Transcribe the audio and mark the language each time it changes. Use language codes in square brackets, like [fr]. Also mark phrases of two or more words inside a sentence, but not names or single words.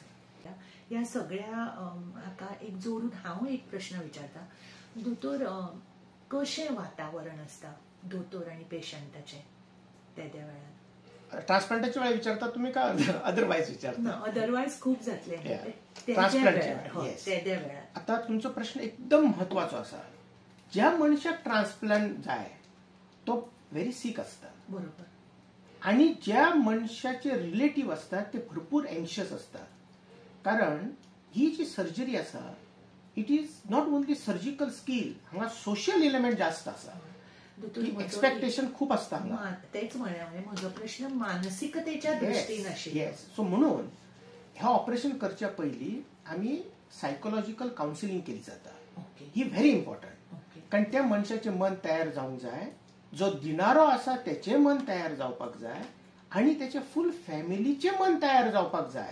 [kok] या सगळ्या हाका एक जोडून हांव एक प्रश्न विचारता, दोतोर कशें वातावरण असता दोतोर आणि पेशंटाचे त्या वेळार? ट्रान्सप्लांटाच्या वेळार विचारता तुम्ही का अदरवायज विचारता? अदरवायज खूप जातले ट्रान्सप्लांट. आता तुमचो प्रश्न एकदम महत्वाचो असा. ज्या मनशाक ट्रान्सप्लांट जाय तो [en] very sick [kok] असता, बरोबर, आणि ज्या मनशाचे रिलेटिव्ह असतात ते भरपूर एन्शियस असतात. कारण ही जी सर्जरी असा [en] it is not only surgical skill, [kok] हांगा [en] social element [kok] जास्त असा, एक्सपेक्टेशन खूप असता. तेच म्हळ्यार म्हजो प्रश्न मानसिकतेच्या दृष्टीन आशिल्लो. सो म्हणून ह्या ऑपरेशन करच्या पयलीं आमी [en] psychological counselling [kok] केली जाता. ही [en] very important, [kok] कारण त्या मनशाचे मन तयार जावंक जाय, जो दिणारो आसा त्याचे मन तयार जावपाक जाय, आणि त्याच्या फुल फॅमिलीचे मन तयार जावपाक जाय.